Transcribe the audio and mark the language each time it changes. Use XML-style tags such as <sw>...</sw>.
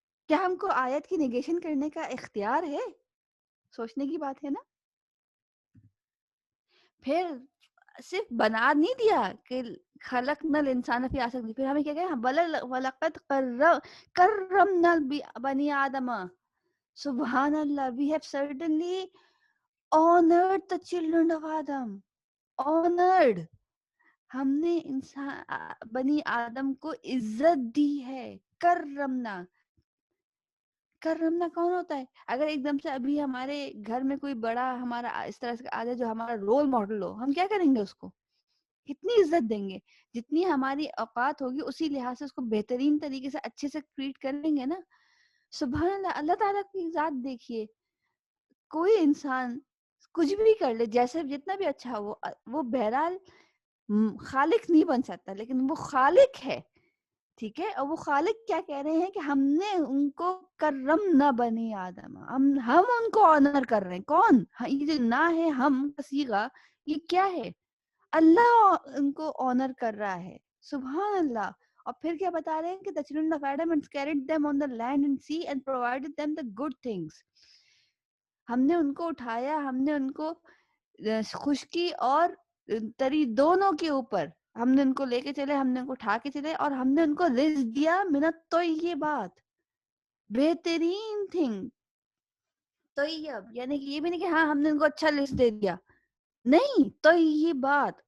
<ur>کیا ہم کو آیت کی نگیشن کرنے کا اختیار ہے؟ سوچنے کی بات ہے نا. پھر صرف بنا نہیں دیا کہ</ur> <ar>خلقنا الانسان فی احسن تقویم,</ar> <ur>پھر ہمیں کیا کہا</ur> <ar>وَلَقَدْ كَرَّمْنَا بَنِي آدَمَ.</ar> <en>سبحان اللہ, we have certainly honored the children of Adam.</en> <ur>honored, ہم نے انسان بنی آدم کو عزت دی ہے. کرمنا, کرمنا کون ہوتا ہے؟ اگر ایک دم سے ابھی ہمارے گھر میں کوئی بڑا ہمارا اس طرح سے آ جائے جو ہمارا رول ماڈل ہو, ہم کیا کریں گے اس کو؟ کتنی عزت دیں گے. جتنی ہماری اوقات ہوگی اسی لحاظ سے اس کو بہترین طریقے سے اچھے سے ٹریٹ کریں گے نا. سبحان اللہ, اللہ تعالیٰ کی ذات دیکھیے, کوئی انسان کچھ بھی کر لے, جیسے جتنا بھی اچھا ہو, وہ بہرحال خالق نہیں بن سکتا, لیکن وہ خالق ہے. ٹھیک ہے, اور وہ خالق کیا کہہ رہے ہیں کہ ہم نے ان کو کرم نہ بنی آدم, ہم ان کو آنر کر رہے ہیں. کون؟ یہ جو نہ ہے ہم کا صیغہ, یہ کیا ہے؟ اللہ ان کو آنر کر رہا ہے. سبحان اللہ. اور پھر کیا بتا رہے ہیں کہ</ur> <en>the children of Adam and carried them on the land and sea and provided them the good things.</en> <ur>ہم نے ان کو اٹھایا, ہم نے ان کو خشکی اور تری دونوں کے اوپر ہم نے ان کو لے کے چلے, ہم نے ان کو اٹھا کے چلے, اور ہم نے ان کو رزق دیا منت طیبات, بہترین تھنگ. طیب یعنی کہ یہ بھی نہیں کہ ہاں ہم نے ان کو اچھا رزق دے دیا, نہیں, طیبات.</ur>